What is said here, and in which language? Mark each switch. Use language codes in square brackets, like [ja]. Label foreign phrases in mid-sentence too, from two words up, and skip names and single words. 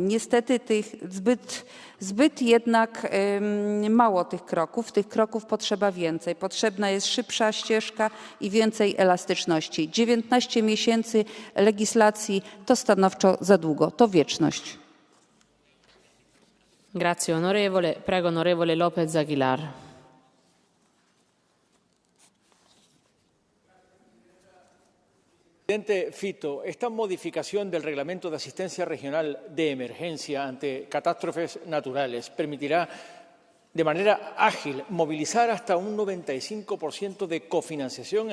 [pl] Niestety zbyt jednak mało tych kroków potrzeba więcej. Potrzebna jest szybsza ścieżka i więcej elastyczności. 19 miesięcy legislacji to stanowczo za długo, to wieczność. [it] Grazie onorevole. Prego onorevole López Aguilar. [es] Presidente Fito, esta modificación del Reglamento de Asistencia Regional de Emergencia ante catástrofes naturales permitirá de manera ágil movilizar hasta un 95% de cofinanciación